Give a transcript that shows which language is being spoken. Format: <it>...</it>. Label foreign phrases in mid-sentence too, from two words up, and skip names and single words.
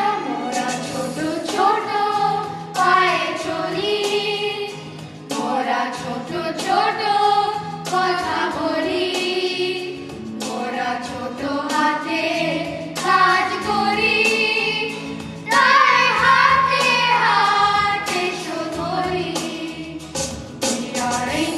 <bn>মোরা ছোট ছোট পায়ে চলি, মোরা ছোট ছোট কথা বলি, মোরা ছোট হাতে কাজ করি, তাই হাতে হাতে সদরি.</bn> <en>We are</en>